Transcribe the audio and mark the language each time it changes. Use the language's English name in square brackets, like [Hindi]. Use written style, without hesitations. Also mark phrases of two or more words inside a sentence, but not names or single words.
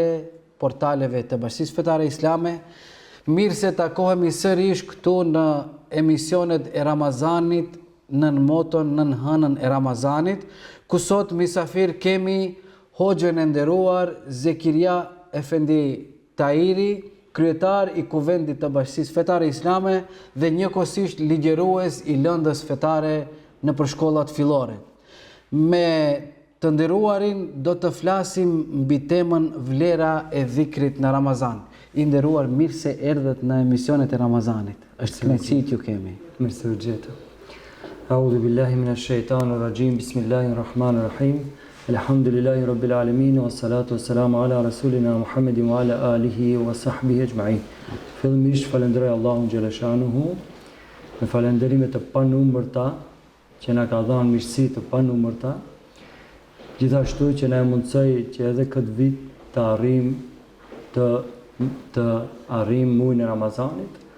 [Albanian] portaleve të Bashkisë Fetare Islame, mirë se takohemi sërish këtu në emisionet e Ramazanit, nën moton, nën hënën e Ramazanit, ku sot misafir kemi Hoxhën e nderuar Zekiria Efendi Tahiri, kryetar i Kuvendit të Bashkisë Fetare Islame dhe njëkohësisht ligjërues i lëndës fetare në përshkollat fillore. Me të nderuarin do të flasim mbi temën vlera e dhikrit në Ramazan. I nderuar, mirë se erdhët në emisionet e Ramazanit. Është kënaqësi ju kemi. Mirë se u gjetëm. [Arabic] أعوذ بالله من الشيطان الرجيم. بسم الله الرحمن الرحيم. الحمد لله رب العالمين والصلاة والسلام على رسولنا محمد وعلى آله وصحبه أجمعين. [Albanian] Fillimisht falenderoj Allahun xhaleshanuhu me falënderimet e panumërta që na ka dhënë mirësi të panumërta, gjithashtu që na mundsoi që edhe këtë vit të arrijm muajin e Ramazanit.